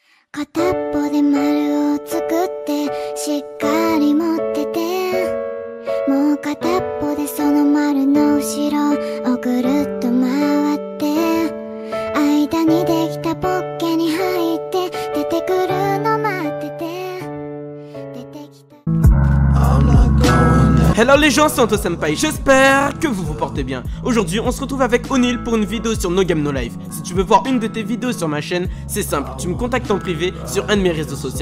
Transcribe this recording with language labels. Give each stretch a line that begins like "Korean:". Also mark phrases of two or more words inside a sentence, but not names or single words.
Japanese: 片っぽで丸を作ってしっかり持ってて、もう片っぽでその丸の後ろをぐるっと回って、間にできたポッケに入って出てくるの待ってて、出てきた。
French: Hello les gens, c'est Anto Senpai, j'espère que vous vous portez bien. Aujourd'hui on se retrouve avec O'Neill pour une vidéo sur No Game No Life. Si tu veux voir une de tes vidéos sur ma chaîne, c'est simple, tu me contactes en privé sur un de mes réseaux sociaux.